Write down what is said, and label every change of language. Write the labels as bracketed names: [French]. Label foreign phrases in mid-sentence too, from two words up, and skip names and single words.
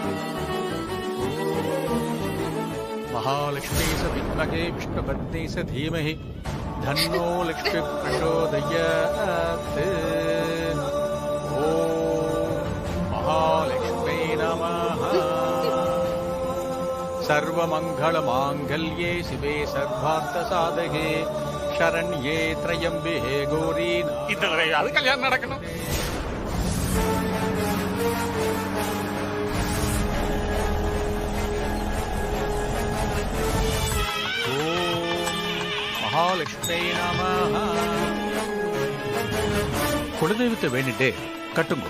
[Sanskrit] महालक्ष्मी स विद्महे विष्णुपत्नी स धीमहि धन्नो लक्ष्मी प्रचोदयात्. ओम महालक्ष्मी नमः. सर्वमंगलमांगल्ये शिवे सर्वार्थसाधके शरण्ये त्र्यंबके गौरी. [Tamil] அது கல்யாணம் நடக்கணும். [Sanskrit] ॐ महालक्ष्मी नमः. [Tamil] குலதெய்வத்தை வேண்டிட்டு கட்டுங்க.